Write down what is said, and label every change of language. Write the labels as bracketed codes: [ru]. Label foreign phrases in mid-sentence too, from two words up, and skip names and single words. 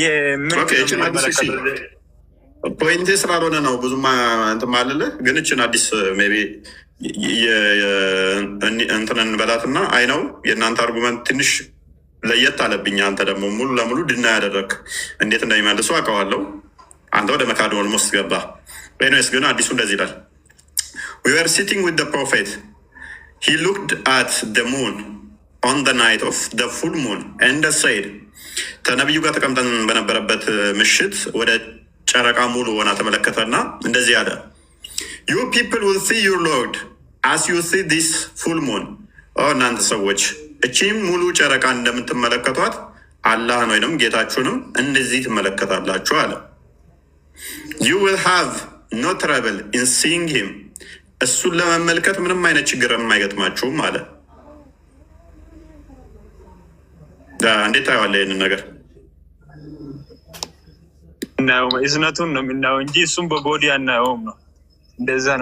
[am] ፖይንቴ ስላልሆነ ነው ብዙም እንትን ማለልህ። ግን እችን አዲስ ሜይ ቢ እንትን እንበላትና አይ ነው የእናንተ አርጉመንት ትንሽ ለየት አለብኝ። አንተ ደግሞ ሙሉ ለሙሉ ድና ያደረግ እንዴት እንደሚመልሱ አውቀዋለሁ። አንተ ወደ መካድ ኦልሞስት ገባ። ኤኒዌይስ ግን አዲሱ እንደዚህ ይላል። [en] we were sitting with the prophet, he looked at the moon on the night of the full moon and said, [am] ከነቢዩ ጋር ተቀምጠን በነበረበት ምሽት ወደ ጨረቃ ሙሉ ሆና ተመለከተና እንደዚህ አለ፣ [en] you people will see your Lord as you see this full moon። [am] እናንተ ሰዎች እቺም ሙሉ ጨረቃ እንደምትመለከቷት አላህን ወይም ጌታችሁንም እንደዚህ ትመለከታላችሁ አለ። [en] you will have no trouble in seeing him። [am] እሱን ለመመልከት ምንም አይነት ችግር የማይገጥማችሁም አለ። እንዴት ታየዋለህ ይህንን ነገር? እዝነቱን ነው የምናየው እንጂ እሱም በቦዲ አናየውም ነው። እንደዛ ነው